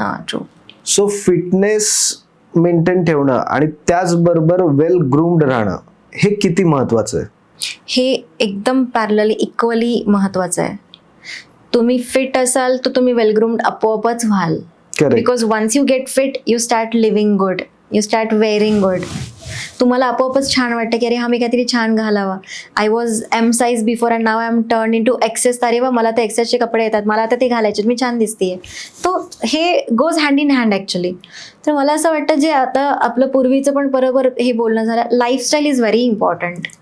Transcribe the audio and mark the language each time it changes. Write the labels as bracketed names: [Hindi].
[English] True. [Marathi] So fitness maintain ठेवणं आणि त्याचबरोबर वेल ग्रूम्ड राहणं हे किती महत्वाचं आहे? हे एकदम पॅरलली इक्वली महत्वाचं आहे. तुम्ही फिट असाल तर तुम्ही वेल ग्रूम्ड आपोआपच व्हाल. [English] Because once you get fit you start living good, you start wearing good. [Marathi] तुम्हाला आपोआपच छान वाटतं की अरे हा मी काहीतरी छान घालावा. [English] I was M size before and now I am turn into XS. [Marathi] अरे वा, मला तर एक्सेसचे कपडे येतात, मला आता ते घालायचे, मी छान दिसतेय. तो हे [English] Goes hand in hand actually. [Marathi] तर मला असं वाटतं जे आता आपलं पूर्वीचं पण बरोबर हे बोलणं झालं, [English] Lifestyle is very important.